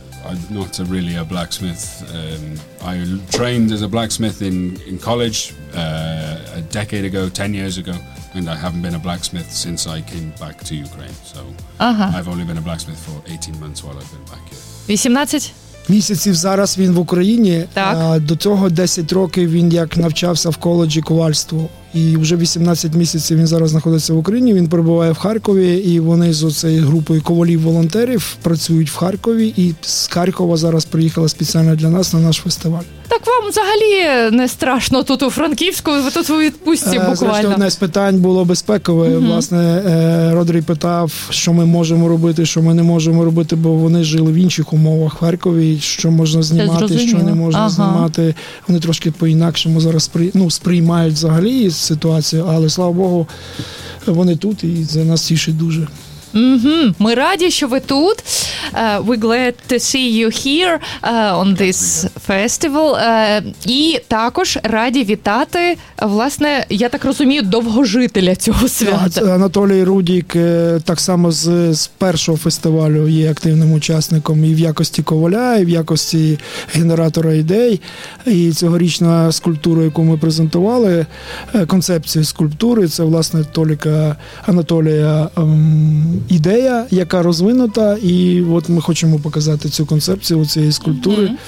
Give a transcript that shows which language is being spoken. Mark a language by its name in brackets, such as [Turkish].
[English] I'm not really a blacksmith. I trained as a blacksmith in college a decade ago, 10 years ago. And I haven't been a blacksmith since I came back to Ukraine. So uh-huh. I've only been a blacksmith for 18 months while I've been back here. 18? [Ukrainian] місяців зараз він в Україні. До цього 10 років він як навчався в коледжі ковальству. І вже 18 місяців він зараз знаходиться в Україні. Він перебуває в Харкові, і вони з оцею групою ковалів-волонтерів працюють в Харкові. І з Харкова зараз приїхала спеціально для нас на наш фестиваль. Так вам взагалі не страшно тут у Франківську? Ви тут у відпустці буквально. Значить, одне з питань було безпекове. Угу. Власне, Родрій питав, що ми можемо робити, що ми не можемо робити, бо вони жили в інших умовах в Харкові, що можна знімати, що не можна знімати. Вони трошки по-інакшому зараз сприймають взагалі ситуацію, але, слава Богу, вони тут, і це нас тішить дуже. Mm-hmm. Ми раді, що ви тут. [English] We're glad to see you here on this festival. [Ukrainian] І також раді вітати, власне, я так розумію, довгожителя цього свята. Yeah, Анатолій Рудік так само з першого фестивалю є активним учасником і в якості коваля, і в якості генератора ідей. І цьогорічна скульптура, яку ми презентували, концепція скульптури, це, власне, Толіка Анатолія ідея, яка розвинута, і от ми хочемо показати цю концепцію цієї скульптури.